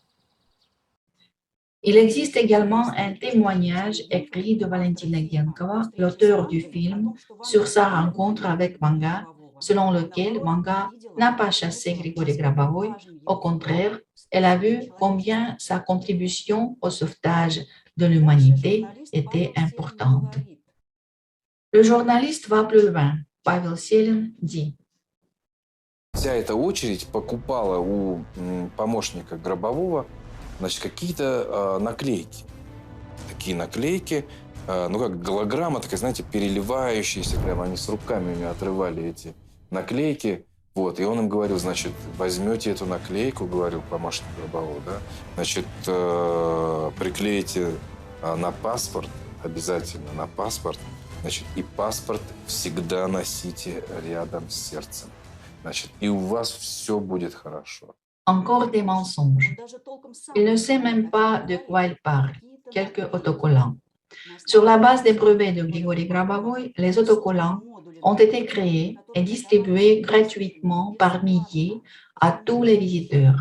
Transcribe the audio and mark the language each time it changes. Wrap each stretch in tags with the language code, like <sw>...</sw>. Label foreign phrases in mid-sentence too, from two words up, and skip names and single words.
<fr>Il existe également un témoignage écrit de Valentina Giankova, l'auteur du film, sur sa rencontre avec Vanga, selon lequel Manga n'a pas chassé Grigory Grabovoy. Au contraire, elle a vu combien sa contribution au sauvetage de l'humanité était importante. Le journaliste va plus loin. Pavel Selin dit:</fr> <ru>Вся эта очередь покупала у помощника Гробового, значит, какие-то наклейки. Такие наклейки, ну как голограмма, такая, знаете, переливающаяся, прямо они с руками у меня отрывали эти наклейки. Вот, и он им говорил, значит, возьмете эту наклейку, говорил помощник Гробового, да, значит, приклеите на паспорт, обязательно на паспорт, значит, и паспорт всегда носите рядом с сердцем. Значит, и у вас все будет хорошо.</ru> <fr>Encore des mensonges. Il ne sait même pas de quoi il parle. Quelques autocollants. Sur la base des brevets de Grigory Grabovoy, les autocollants ont été créés et distribués gratuitement par milliers à tous les visiteurs.</fr>